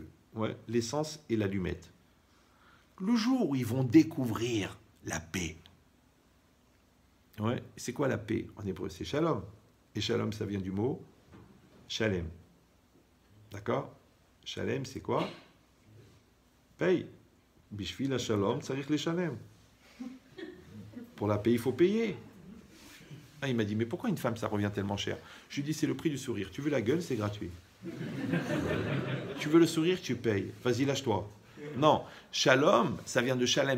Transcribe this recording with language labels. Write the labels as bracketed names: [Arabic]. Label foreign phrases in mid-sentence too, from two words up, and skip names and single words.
[French] Ouais, l'essence et l'allumette. Le jour où ils vont découvrir la paix. Ouais, c'est quoi la paix? En hébreu, c'est shalom. Et shalom, ça vient du mot shalem. D'accord? Shalem, c'est quoi? Paye. [Hebrew] בשביל השלום צריך לשלם. [French] Pour la paix, il faut payer. Ah, il m'a dit, mais pourquoi une femme, ça revient tellement cher? Je lui ai dit, c'est le prix du sourire. Tu veux la gueule, c'est gratuit. Tu veux le sourire, tu payes. Vas-y, lâche-toi. Non, shalom, ça vient de shalem.